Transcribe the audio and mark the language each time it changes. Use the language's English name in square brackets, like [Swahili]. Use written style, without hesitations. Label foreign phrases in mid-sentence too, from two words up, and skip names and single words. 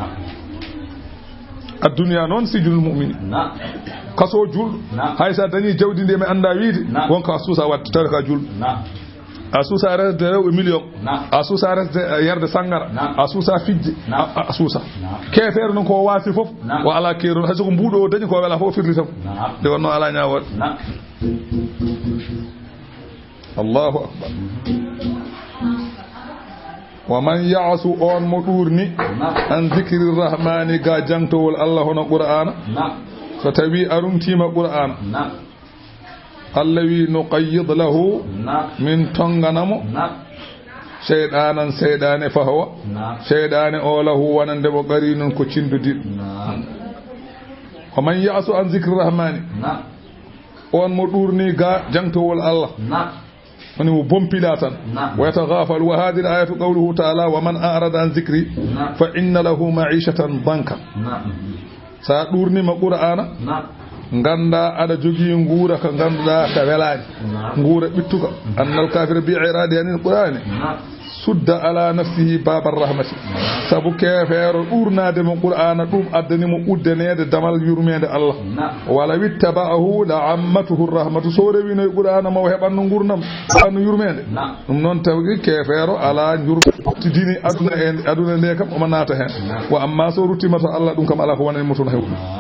[Fula] adduniya noon [Arabic] سجن المؤمن [Fula] kaso julɗo hay sa dañi jawdi ndi mi anda wiide wonko a suusa wadde tawi ka julɗo a suusa resde rewɓe million a suusa resde yerde sangara a suusa fijje a suusa kefere noon ko waasi fof o ala keeron hay soko mbuɗo o dañi ko wela fof firli tam nde wonno ala ñawoɗe [Arabic] الله أكبر ومن يعش [Fula] on mo ɗurni an [Arabic] ذكر الرحمن [Fula] ga jangtowol allah hono qur'ana so tawi arumtima qur'ana allah wi [Arabic] نقيض له [Fula] min tonganamo shaydanan shaydane fahawa shaydane o lahu wonande mo qari non ko cindudiɗo [Arabic] ومن يعش عن ذكر الرحمن [Fula] on mo ɗurni ga jangtowol allah woni mo bompila tan [Arabic] ويتغافل وهذه الآية قوله تعالى ومن أعرض عن ذكري فإن له معيشة [Fula] danka sa ɗurnima qur'ana ganda aɗa jogii nguura ka ganduɗa ka welaani nguura ɓittuka [Arabic] أن الكافر بإعراضه عن القرآن سد على نفسه باب الرحمة [Fula] sabu kefeero ɗurnade mo qur'ana ɗum addanimo uddanede damal yurmede Allah [Arabic] ولو اتبعه لعمته الرحمة [Fula] so rewino qur'ana mo heɓanno gurnam ɓanno yurmede ɗum noon tawgi kefeero ala jurtidini aduna nde kam omo naata hen wa amma so ruttima to Allah ɗum kam ala ko wonani mo toon hewɗum